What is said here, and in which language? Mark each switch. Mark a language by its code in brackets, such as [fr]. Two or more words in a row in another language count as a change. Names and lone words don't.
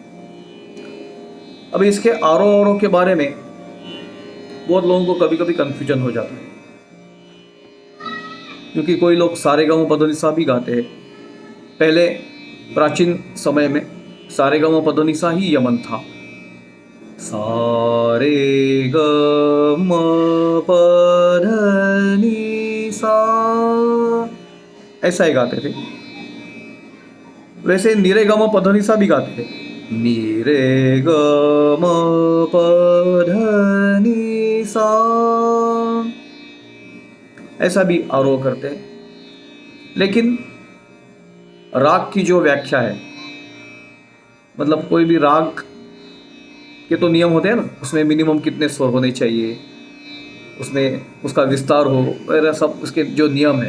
[hi] अब इसके आरोह अवरोह के बारे में बहुत लोगों को कभी कभी कंफ्यूजन हो जाता है, क्योंकि कोई लोग सारेगामा पधनिसा भी गाते हैं। पहले प्राचीन समय में सारेगामा पधनिसा ही यमन था। सा रे ग म प ध नि सा, ऐसा ही गाते थे। वैसे नी रे ग म प ध नि सा भी गाते थे। नी रे ग म प ध नि सा, ऐसा भी आरोह करते हैं। लेकिन राग की जो व्याख्या है, मतलब कोई भी राग के तो नियम होते हैं ना, उसमें मिनिमम कितने स्वर होने चाहिए, उसमें उसका विस्तार हो वगैरह, सब उसके जो नियम है।